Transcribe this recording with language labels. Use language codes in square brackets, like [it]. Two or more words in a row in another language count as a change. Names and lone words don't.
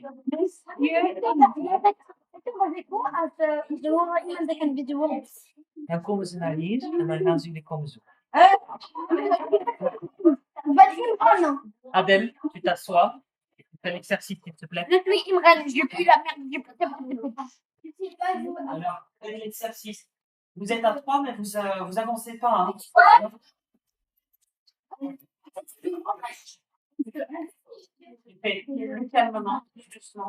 [nl] Dan komen ze naar hier en dan gaan ze jullie komen zoeken. [fr] Adèle, tu t'assois. Tu fais l'exercice, s'il te plaît. Alors, faites l'exercice. Vous êtes à 3, mais vous avancez pas. Hein. Tu fais plus calmement, plus doucement.